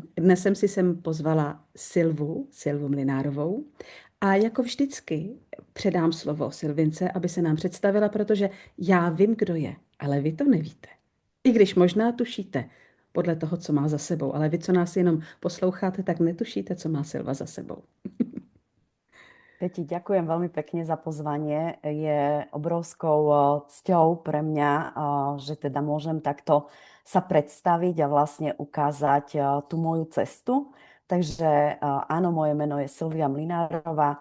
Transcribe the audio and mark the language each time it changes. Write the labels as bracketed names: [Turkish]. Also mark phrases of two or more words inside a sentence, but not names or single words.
[Czech] Dnes jsem si sem pozvala Silvu Mlynárovou a jako vždycky předám slovo Silvince, aby se nám představila, protože já vím, kdo je, ale vy to nevíte. I když možná tušíte podle toho, co má za sebou, ale vy, co nás jenom posloucháte, tak netušíte, co má Silva za sebou. [Slovak] Peti, ďakujem veľmi pekne za pozvanie. Je obrovskou cťou pre mňa, že teda môžem takto sa predstaviť a vlastne ukázať tú moju cestu. Takže áno, moje meno je Silvia Mlynárová.